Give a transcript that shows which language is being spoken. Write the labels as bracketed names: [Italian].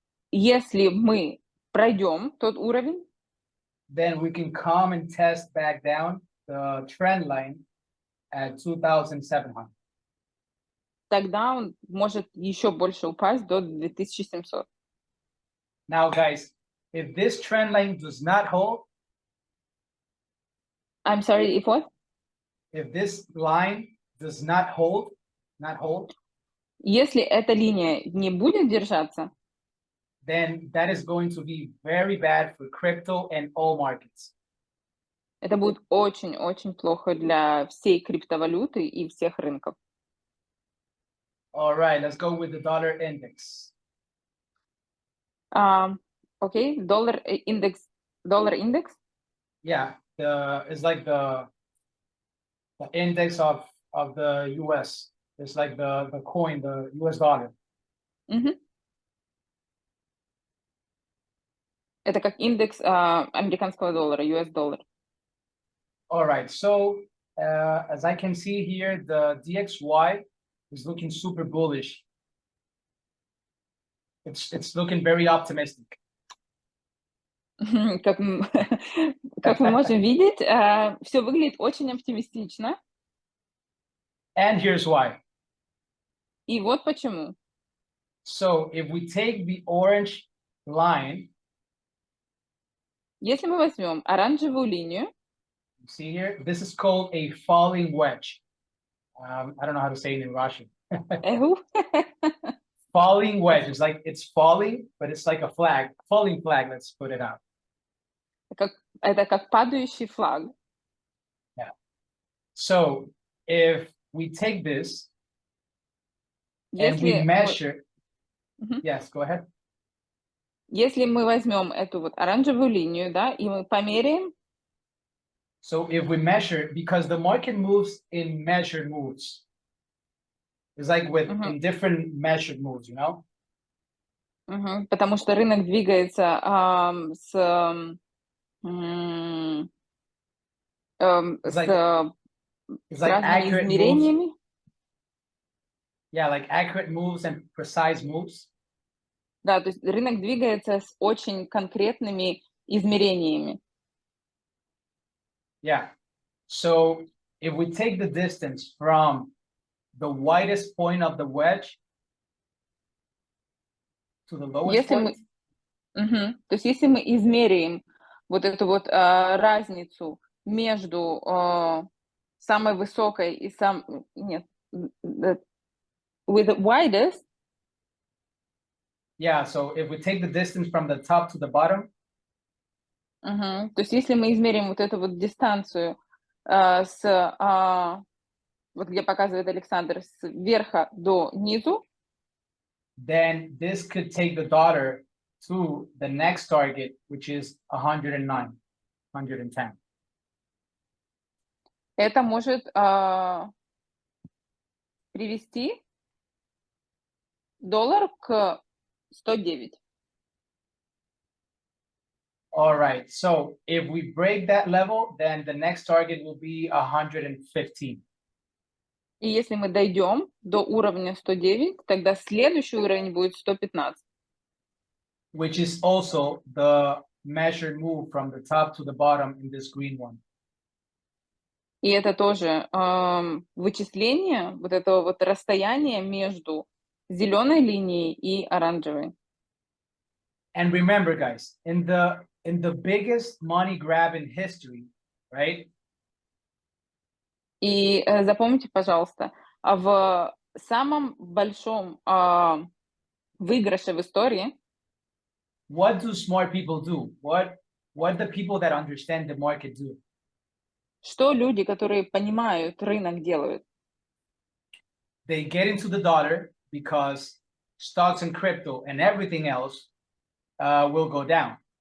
[Russian] если мы пройдем тот уровень, [English] then we can come and test back down the trend line at 2,700. [Russian] Тогда он может еще больше упасть до 2700. [English] Now, guys, if this trend line does not hold, I'm sorry, if what? If this line does not hold, [Russian] если эта линия не будет держаться, [English] then that is going to be very bad for crypto and all markets. [Russian] Это будет очень-очень плохо для всей криптовалюты и всех рынков. [English] All right, let's go with the dollar index. [Russian] Окей, доллар индекс. [English] Yeah, it's like the index of the US. It's like the coin, the US dollar. Мгм. [Russian] Это как индекс американского доллара, US доллар. [English] All right, so as I can see here, the DXY is looking super bullish. It's looking very optimistic. [Russian] Как как мы можем видеть, все выглядит очень оптимистично. [English] And here's why. [Russian] И вот почему. [English] So if we take the orange line, [Russian] Если мы возьмем оранжевую линию, [English] you see here, this is called a falling wedge. I don't know how to say it in Russian. эху, Falling wedge is like it's falling, but it's like a flag, falling flag. Let's put it out. [Russian] это как падающий флаг. [English] So if we take this and we [Russian] Если мы [English] measure, Мгм. yes, go ahead. [Russian] Если мы возьмем эту вот оранжевую линию, да, и мы померяем, [English] So if we measure, because the market moves in measured moves, it's like with Мгм. in different measured moves, you know. [Russian] Потому что рынок двигается с м, [English] It's [Russian] с [English] like it's like [Russian] разными [English] accurate moves. [Russian] измерениями. [English] Yeah, like accurate moves and precise moves. [Russian] Да, то есть рынок двигается с очень конкретными измерениями. [English] Yeah. So if we take the distance from the widest point of the wedge to the lowest [Russian] Если мы [English] point, [Russian] То есть если мы измеряем вот эту вот, разницу между, самой высокой и нет, [English] with the widest, yeah. So if we take the distance from the top to the bottom, [Russian] то есть если мы измерим вот эту вот дистанцию, вот где показывает Александр, с верха до низу, [English] then this could take the dollar to the next target, which is 109, 110. [Russian] это может, привести доллар к 109. [English] All right. So if we break that level, then the next target will be 115. [Russian] И если мы дойдем до уровня 109, тогда следующий уровень будет 115. [English] Which is also the measured move from the top to the bottom in this green one. [Russian] И это тоже вычисление вот этого вот расстояния между зеленой линией и оранжевой. [English] And remember, guys, in the biggest money grab in history, right? [Russian] И запомните, пожалуйста, в самом большом выигрыше в истории, [English] What do smart people do? What the people that understand the market do? [Russian] что люди, которые понимают рынок, делают? [English] They get into the dollar because stocks and crypto and everything else will go down.